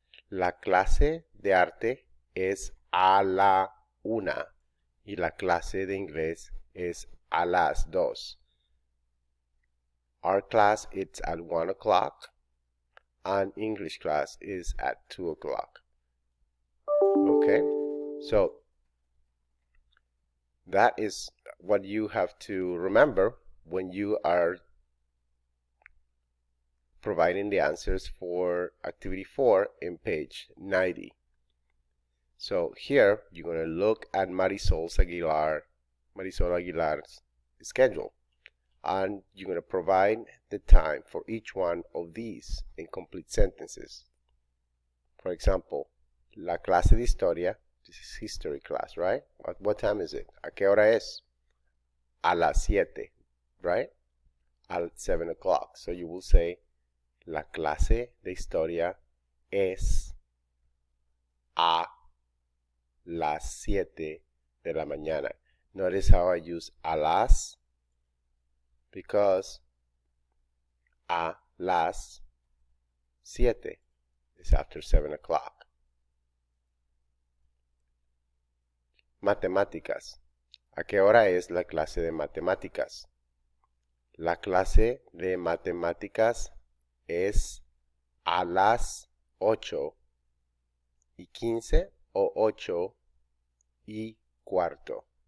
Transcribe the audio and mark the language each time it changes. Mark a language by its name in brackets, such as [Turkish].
[Spanish] La clase de arte es a la 1 y la clase de inglés es a las 2. [English] Our class is at 1 o'clock and English class is at 2 o'clock. Okay, so that is what you have to remember when you are providing the answers for activity 4 in page 90. So here you're going to look at Marisol Aguilar's schedule, and you're going to provide the time for each one of these in complete sentences. For example, la clase de historia, this is history class, right? What time is it? [Spanish] ¿A qué hora es? A las 7, [English] right? At 7 o'clock. So you will say, [Spanish] la clase de historia es a las 7 de la mañana. [English] Notice how I use a las, because a las 7 is after 7 o'clock. [Spanish] Matemáticas. ¿A qué hora es la clase de matemáticas? La clase de matemáticas es a las 8:15 o 8:15.